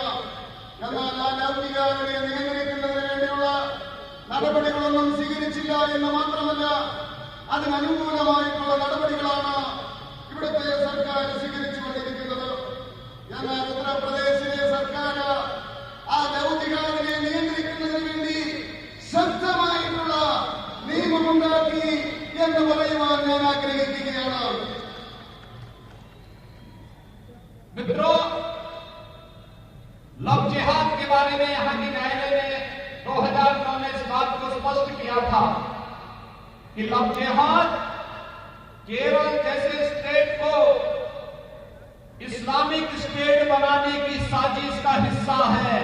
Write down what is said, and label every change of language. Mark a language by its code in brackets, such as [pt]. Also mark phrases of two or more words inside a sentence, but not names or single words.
[ml] എന്നാൽ ആ ലൗകികാരെ നിയന്ത്രിക്കുന്നതിന് വേണ്ടിയുള്ള നടപടികളൊന്നും സ്വീകരിച്ചില്ല എന്ന് മാത്രമല്ല, അതിനനുകൂലമായിട്ടുള്ള നടപടികളാണ് ഇവിടുത്തെ സർക്കാർ സ്വീകരിച്ചുകൊണ്ടിരിക്കുന്നത്. എന്നാൽ ഉത്തർപ്രദേശിലെ സർക്കാർ ആ ലൗകികാരെ നിയന്ത്രിക്കുന്നതിന് വേണ്ടി ശക്തമായിട്ടുള്ള നിയമമുണ്ടാക്കി എന്ന് പറയുവാൻ ഞാൻ ആഗ്രഹിക്കുകയാണ്. [hi] मित्रों, लव जिहाद के बारे में यहां की न्यायालय ने 2009 में इस बात को स्पष्ट किया था कि लव जिहाद केरल जैसे स्टेट को [en] Islamic State [hi] बनाने की साजिश का हिस्सा है।